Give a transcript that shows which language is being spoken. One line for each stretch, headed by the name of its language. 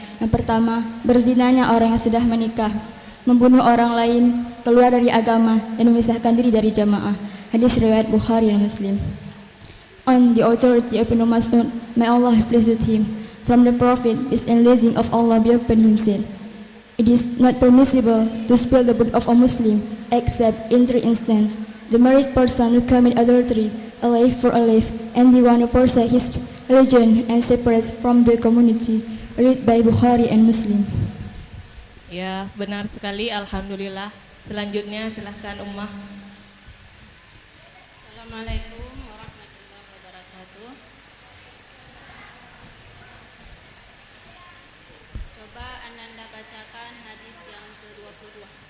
Indonesian: Yang pertama, berzinanya orang yang sudah menikah, membunuh orang lain, keluar dari agama, dan memisahkan diri dari jamaah. Hadis riwayat Bukhari dan Muslim.
English: On the authority of Ibnu Mas'ud, may Allah be pleased with him, from the Prophet, peace and blessing of Allah be upon him, said, it is not permissible to spill the blood of a Muslim except in 3 instances: the married person who commit adultery, a life for a life, and the one who forsakes his religion and separates from the community. Read by Bukhari and Muslim.
Indonesian: Ya, benar sekali. Alhamdulillah. Selanjutnya silahkan Ummah. Assalamualaikum warahmatullahi wabarakatuh. Coba Ananda bacakan hadis yang ke-22.